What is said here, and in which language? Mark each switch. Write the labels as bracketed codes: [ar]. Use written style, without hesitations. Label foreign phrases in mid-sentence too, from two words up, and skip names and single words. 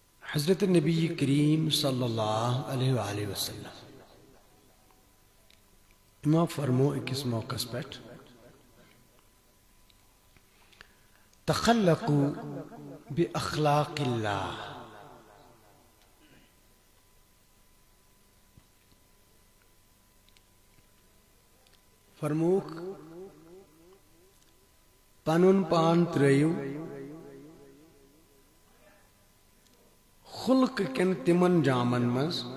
[ks] حضرت نبی کریم [ar] صلی اللہ علیہ وآلہ وسلم [ks] امام فرمو اکس موقع پہ [ar] تخلقوا باخلاق اللہ [ks] فرموک پنن پان ترایو خلق کن تمن جامن مز